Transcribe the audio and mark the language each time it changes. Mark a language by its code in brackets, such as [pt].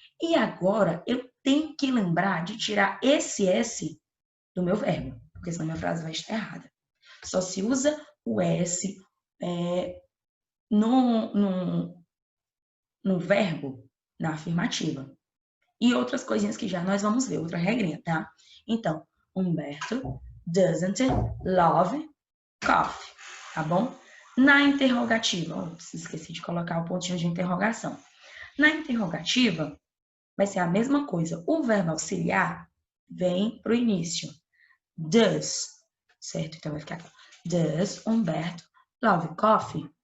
[pt] E agora, eu tenho que lembrar de tirar esse S do meu verbo, porque senão minha frase vai estar errada. Só se usa o S no verbo, na afirmativa. E outras coisinhas que já nós vamos ver, outra regrinha, tá? Então, Humberto [en] doesn't love coffee, [pt] tá bom? Na interrogativa, esqueci de colocar o pontinho de interrogação. Na interrogativa, vai ser a mesma coisa. O verbo auxiliar vem para o início. Does, certo? Então, vai ficar aqui. [en] Does Humberto love coffee?